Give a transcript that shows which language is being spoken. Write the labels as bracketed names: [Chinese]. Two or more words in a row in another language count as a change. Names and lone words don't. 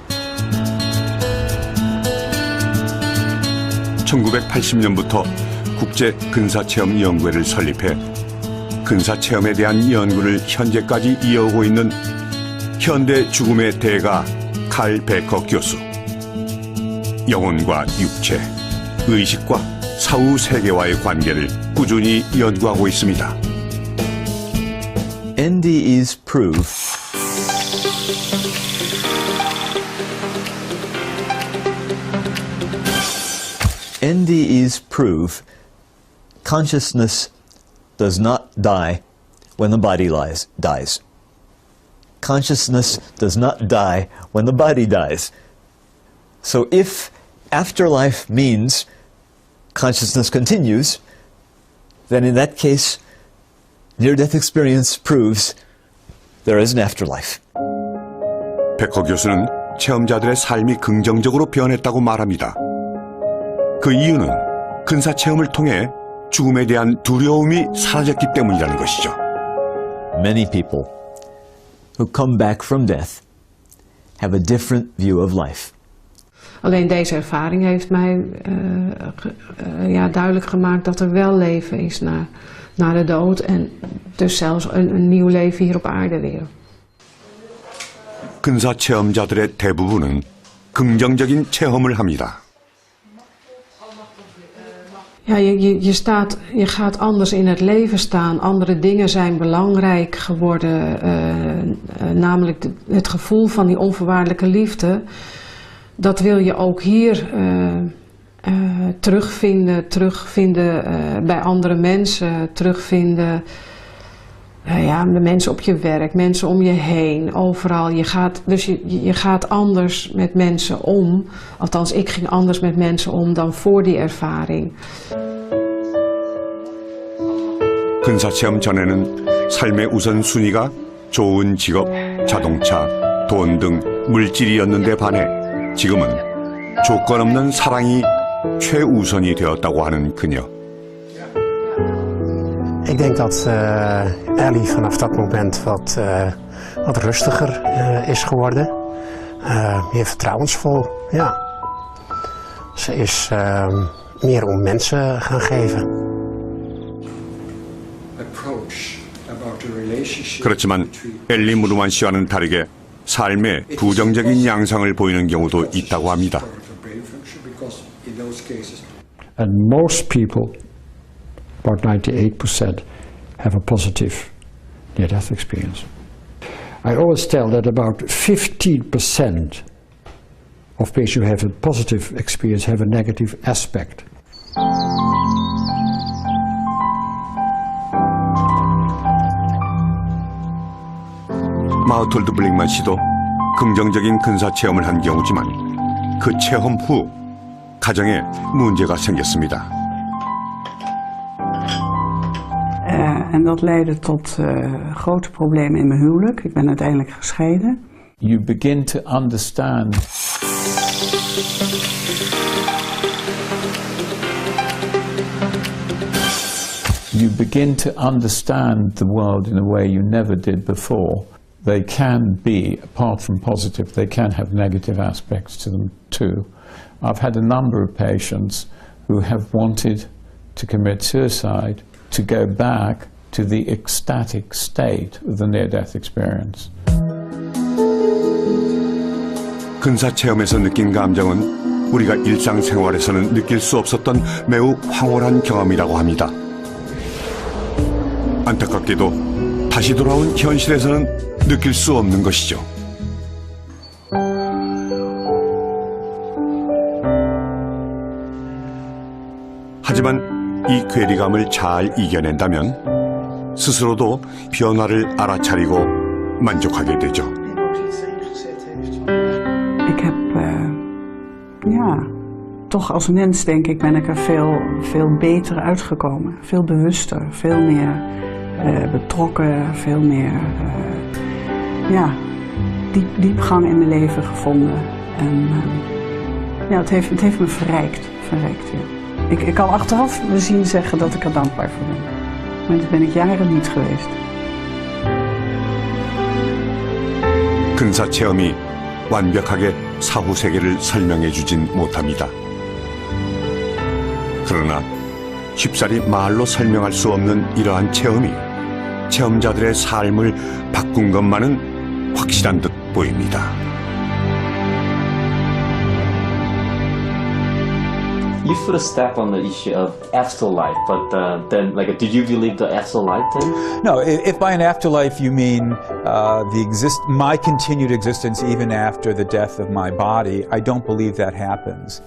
[Korean] 1980년부터 국제근사체험연구회를 설립해 근사체험에 대한 연구를 현재까지 이어오고 있는 현대 죽음의 대가 칼 베커 교수. 영혼과 육체, 의식과 사후 세계와의 관계를 꾸준히 연구하고 있습니다. [English] NDE's prove consciousness does not die when the body dies. Consciousness does not die when the body dies. So if afterlife means consciousness continues, then in that case, near-death experience proves there is an afterlife. [Korean] 베커 교수는 체험자들의 삶이 긍정적으로 변했다고 말합니다. 그 이유는 근사체험을 통해 죽음에 대한 두려움이 사라졌기 때문이라는 것이죠. [English] Many people who come back from death have a different view of life. [Dutch] Alleen deze ervaring heeft mij duidelijk gemaakt dat er wel leven is na de dood en dus zelfs een nieuw leven hier op aarde weer. [Korean] 근사 체험자들의 대부분은 긍정적인 체험을 합니다. [Dutch] Ja, je gaat anders in het leven staan. Andere dingen zijn belangrijk geworden. Namelijk het gevoel van die onvoorwaardelijke liefde. Dat wil je ook hier terugvinden bij andere mensen. Terugvinden de mensen op je werk, mensen om je heen, overal. Je gaat anders met mensen om. Althans, ik ging anders met mensen om dan voor die ervaring. [Korean] 근사체험 전에는 삶의 우선순위가 좋은 직업, 자동차, 돈 등 물질이었는데 반해 지금은 조건 없는 사랑이 최우선이 되었다고 하는 그녀. [Dutch] Ik denk dat Ellie vanaf dat moment wat rustiger is geworden. Meer vertrouwensvol, ja. Ze is meer om mensen gaan geven. [Korean] 그렇지만 엘리 무르만 씨와는 다르게 삶의 부정적인 양상을 보이는 경우도 있다고 합니다. [English] And most people, about 98%, have a positive near-death experience. I always tell that about 15% of patients who have a positive experience have a negative aspect. [Korean] 마우톨드 블링만 씨도 긍정적인 근사 체험을 한 경우지만 그 체험 후 가정에 문제가 생겼습니다. [Dutch] En dat leidde tot grote problemen in mijn huwelijk. Ik ben uiteindelijk gescheiden. [English] You begin to understand You begin to understand the world in a way you never did before. They can be, apart from positive, they can have negative aspects to them too. I've had a number of patients who have wanted to commit suicide to go back to the ecstatic state of the near-death experience. [Korean] 근사 체험에서 느낀 감정은 우리가 일상생활에서는 느낄 수 없었던 매우 황홀한 경험이라고 합니다. 안타깝게도 다시 돌아온 현실에서는 느낄 수 없는 것이죠. 하지만 이 괴리감을 잘 이겨낸다면 스스로도 변화를 알아차리고 만족하게 되죠. [Dutch] Ik heb, toch als mens denk ik ben ik er veel beter uitgekomen. Veel bewuster, veel meer betrokken, veel meer diepgang in mijn leven gevonden. En het heeft me verrijkt. Ja. Ik kan achteraf bezien zeggen dat ik er dankbaar voor ben. Maar dat ben ik jaren niet geweest. [Korean] 근사 체험이 완벽하게 사후 세계를 설명해 주진 못합니다. 그러나 쉽사리 말로 설명할 수 없는 이러한 체험이 체험자들의 삶을 바꾼 것만은 확실한 듯 보입니다. [English] You put a step on the issue of afterlife, but then, did you believe the afterlife then? No, if by an afterlife you mean my continued existence even after the death of my body, I don't believe that happens.